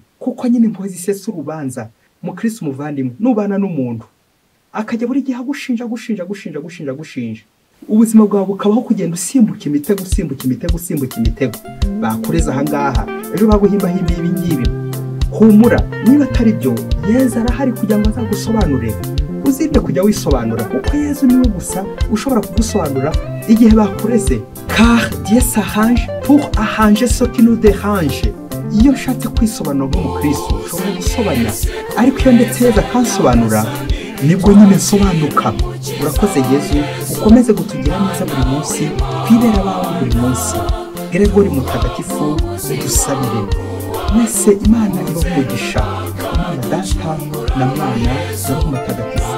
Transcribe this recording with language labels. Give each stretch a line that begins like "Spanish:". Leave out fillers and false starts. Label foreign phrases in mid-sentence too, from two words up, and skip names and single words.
Kinyarwanda: Kuko nyine impuhwe zisesa urubanza. Mukristo muvandimwe, nubana n'umuntu akajya buri gihe agushinja, ubuzima bwawe bukabaho kugenda usimbuka imitego, bakureza ahangaha, ejo baguhimbahimba ibi ngibi. Humura, niba atari byo, Yezu arahari kugira ngo azagusobanurire. Uzirinde kujya wisobanura, kuko Yezu niwe gusa ushobora kugusobanura igihe bakureze.
French: Car Dieu s'arrange pour arranger ce qui nous dérange.
Kinyarwanda: Iyo nshatse kwisobanura nk'umukristo ushobora gusobanya, ariko iyo ndetse Yezu akansobanura nibwo nyine nsobanuka. Urakoze Yezu, ukomeze kutugira neza buri munsi, kwibera abawe buri munsi. Gregori mutagatifu, dusabire. Mwese Imana ibamugisha, Imana Data na Mwana na Roho Mutagatifu.